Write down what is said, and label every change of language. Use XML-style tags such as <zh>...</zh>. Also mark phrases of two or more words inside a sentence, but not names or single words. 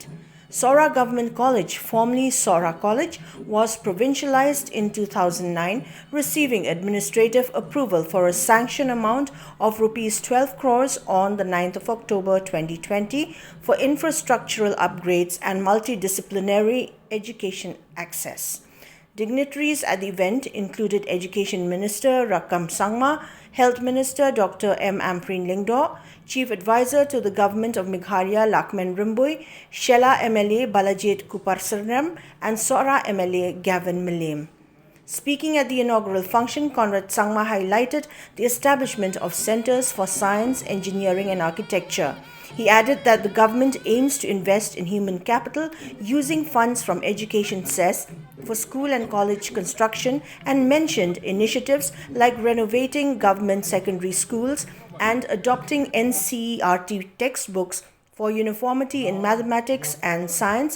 <en>Sohra Government College, formerly Sohra College, was provincialized in 2009, receiving administrative approval for a sanction amount of Rs 12 crores on the 9th of October 2020 for infrastructural upgrades and multidisciplinary education access. Dignitaries at the event included Education Minister Rakkam Sangma, Health Minister Dr. Ampareen Lyngdoh, Chief Advisor to the Government of Government Lahkmen Rymbui, Shella MLA Balajied Kupar Synrem, and Sohra MLA Gavin Mylliem. Speaking at the inaugural function, Conrad Sangma highlighted the establishment of centers for science, engineering and architecture. He added that the government aims to invest in human capital using funds from education cess for school and college construction, and mentioned initiatives like renovating government secondary schools and adopting NCERT textbooks for uniformity in mathematics and science.</en>